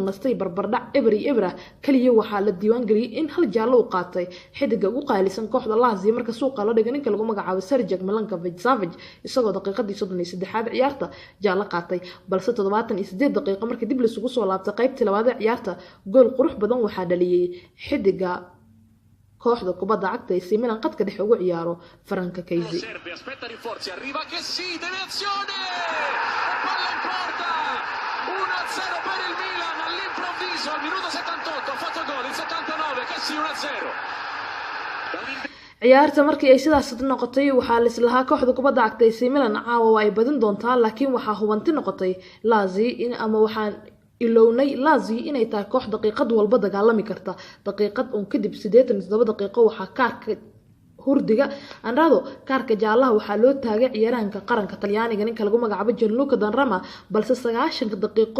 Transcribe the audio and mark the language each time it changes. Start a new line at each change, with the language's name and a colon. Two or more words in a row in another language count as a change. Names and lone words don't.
Somali: nastay barbardhac Ibra kaliya waxa la diiwaan galiyay in hal jaalo uu qaatay xidiga ugu qaalisan kooxda Lazio marka suuqa la dhigay ninka lagu magacaabo Sergej Milinkovic-Savic isagoo daqiiqadii 33aad ciyaarta jaalo qaatay balse 78 daqiiqo markii dib la isugu soo laabtay qaybtii labaad ee ciyaarta gool qurux badan waxa dhaliyay xidiga kooxda kubadda cagta AC Milan qadka dhexe ugu ciyaaro Franco Kessié
Italian: arriva Kessié deviazione palla in porta 1-0 per il Milan all'improvviso al minuto 78 ha fatto gol il 79 Kessié 1-0
Somali: ciyaarta markii ay sidaas noqotay waxa la islahaa kooxda kubadda cagta AC Milan caawa ay badin doontaa laakiin waxa hubanti noqotay Lazio in ama waxaan ilownay Lazio inay tahay koox daqiiqad walba dagaalami karta daqiiqad oo kadib 87 daqiiqo waxa kaarka hurdiga anrado kaarka jaalaha waxa loo taagay ciyaaraanka qaranka Talyaaniga ninka lagu magacaabo Gianluca Donnarumma balse 90 daqiiqo